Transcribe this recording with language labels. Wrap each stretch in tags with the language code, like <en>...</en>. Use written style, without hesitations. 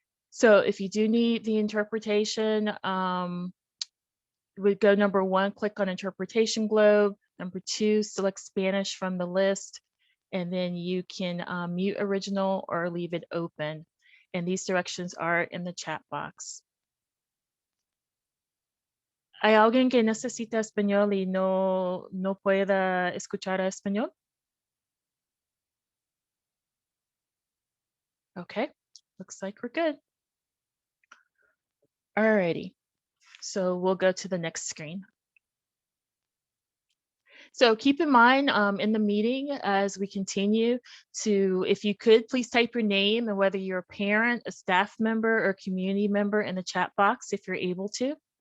<en>So if you do need the interpretation, we go number 1, click on interpretation globe. Number 2, select Spanish from the list, and then you can mute original or leave it open. And these directions are in the chat box.</en> <es>¿Hay alguien que necesita español y no pueda escuchar español?</es> <en>Okay, looks like we're good. Alrighty, so we'll go to the next screen. So keep in mind in the meeting as we continue to, if you could, please type your name and whether you're a parent, a staff member, or community member in the chat box if you're able to.</en>